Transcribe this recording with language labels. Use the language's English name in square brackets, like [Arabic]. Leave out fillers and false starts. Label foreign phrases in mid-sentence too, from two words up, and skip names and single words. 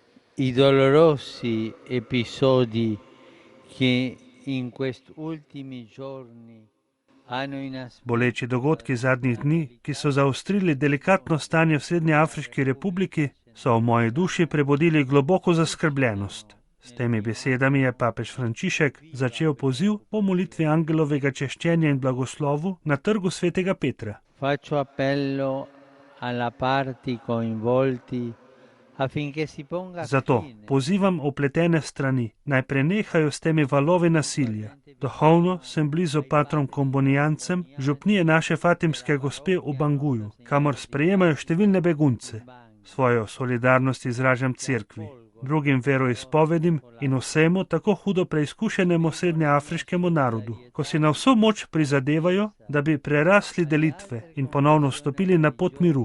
[Italian] I dolorosi episodi che in questi ultimi giorni hanno [Slovenian] Boleči [Italian] inasprito [Slovenian] dogodki zadnjih dni, ki so zaostrili delikatno stanje v Srednjeafriški republiki, so v moji duši prebudili globoko zaskrbljenost. S temi besedami je papež Frančišek začel poziv po molitvi angelovega češčenja in blagoslovu na trgu svetega Petra. [Italian] faccio appello alla parti coinvolti affinché si ponga [Slovenian] Zato [Italian] fine [Slovenian] pozivam opletene strani, naj prenehajo s temi valovi nasilja. Duhovno sem blizu patrom kombonijancem, župnije naše Fatimske gospe v Banguju, kamor sprejemajo številne begunce. Svojo solidarnost izražam cerkvi, drugim veroizpovedim in vsemu tako hudo preizkušenemu srednjeafriškemu narodu, ko si na vso moč prizadevajo, da bi prerasli delitve in ponovno vstopili na pot miru.